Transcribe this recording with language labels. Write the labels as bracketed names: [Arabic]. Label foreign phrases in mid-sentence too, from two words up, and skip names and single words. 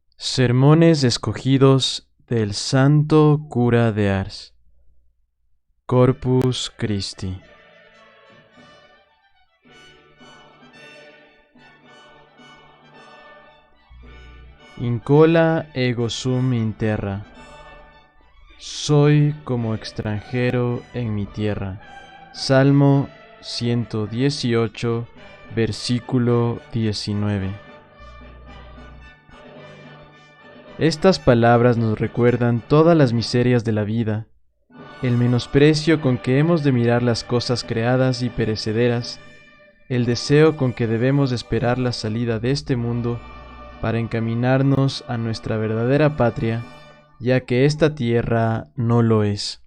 [Spanish] Sermones escogidos del Santo Cura de Ars. [Latin] Corpus Christi. Incola ego sum in terra. [Spanish] Soy como extranjero en mi tierra. Salmo 118, versículo 19. Estas palabras nos recuerdan todas las miserias de la vida, el menosprecio con que hemos de mirar las cosas creadas y perecederas, el deseo con que debemos esperar la salida de este mundo para encaminarnos a nuestra verdadera patria, ya que esta tierra no lo es.